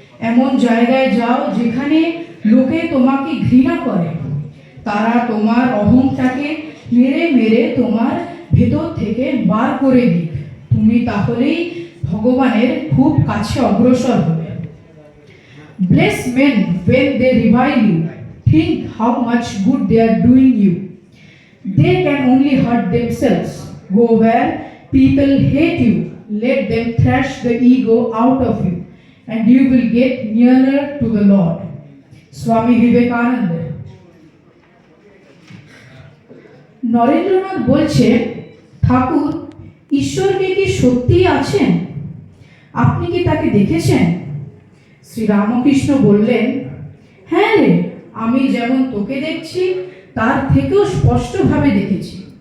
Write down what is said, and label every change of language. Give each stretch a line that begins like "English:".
Bangla: এমন জায়গায় যাও যেখানে লোকে তোমাকে ঘৃণা করে। তারা তোমার অহংটাকে মেরে মেরে তোমার ভেতর থেকে বার করে দিক। তুমি তাহলেই ভগবানের খুব কাছে অগ্রসর হবে।
English: Bless men when they revile you. Think how much good they are doing you. They can only hurt themselves. Go where people hate you. Let them thrash the ego out of you, and you will get nearer to the Lord. Swami Vivekananda.
Bangla: Narendranath বলছে, ঠাকুর ঈশ্বরকে কি সত্যিই আছেন? আপনি কি তাকে দেখেছেন? শ্রী রামকৃষ্ণ বললেন, হ্যাঁ রে, আমি যেমন তোকে দেখছি তার থেকেও স্পষ্টভাবে দেখেছি।